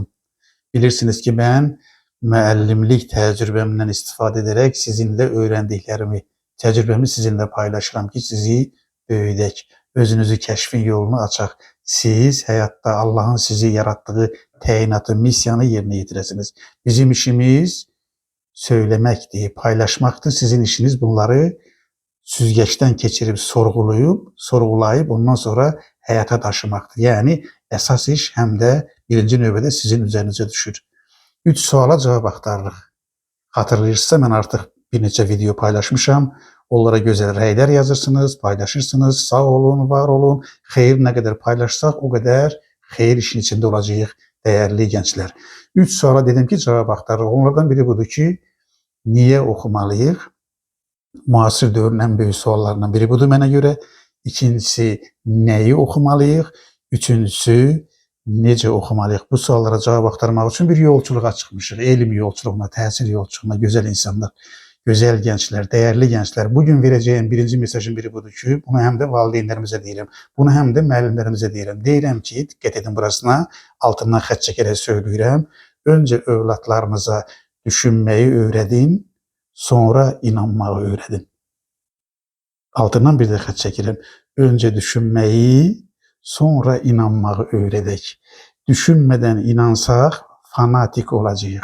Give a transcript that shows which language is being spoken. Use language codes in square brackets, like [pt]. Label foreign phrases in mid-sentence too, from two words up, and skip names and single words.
[az] Bilirsiniz ki ben müəllimlik təcrübəmdən istifadə [tr] ederek sizinle öğrendiklerimi, [az] təcrübəmi sizinle paylaşıram ki sizi böyüdək, özünüzü kəşfin yolunu açaq. Siz həyatda Allahın sizi yarattığı təyinatı, missiyanı yerinə yetirəsiniz. Bizim işimiz söyleməkdir, paylaşmaktır. [tr] Sizin işiniz bunları süzgeçten geçirip sorgulayıp ondan sonra hayata taşımaktır. Yani esas iş hem de [az] birinci növbədə [tr] sizin üzerinize düşür. [az] 3 suala cevap axtarırıq. Hatırlayırsınızsa mən artıq bir neçə video paylaşmışam. Onlara gözəl rəylər yazırsınız, paylaşırsınız. Sağ olun, var olun. Xeyir nə qədər paylaşsaq o qədər xeyir işin içinde olacağıq [tr] değerli gençler. [az] 3 suala dedim ki cevap axtarırıq. Onlardan biri budur ki niye oxumalıyıq? Müasir dövrün en büyük suallarından biri budur mənə görə. İkincisi, neyi oxumalıyıq? Üçüncüsü, necə oxumalıyıq? Bu suallara cevap axtarmaq üçün bir yolculuğa çıxmışıq. [tr] Elm yolculuğuna, təhsil yolculuğuna, güzel insanlar, güzel gençler, değerli gençler. [az] Bugün vereceğim birinci mesajın biri budur ki, bunu hem de valideynlərimizə deyirəm, bunu hem de müəllimlərimizə deyirəm. Deyirəm ki, diqqət edin burasına, altından xət çəkərək söyləyirəm. [tr] Önce övladlarınıza düşünmeyi öğredin, sonra inanmağı öğredin. [az] Altından bir de xət çəkirəm. [tr] Önce düşünmeyi, [az] sonra inanmağı öğredək. [tr] Düşünmeden inansaq fanatik olacağıq.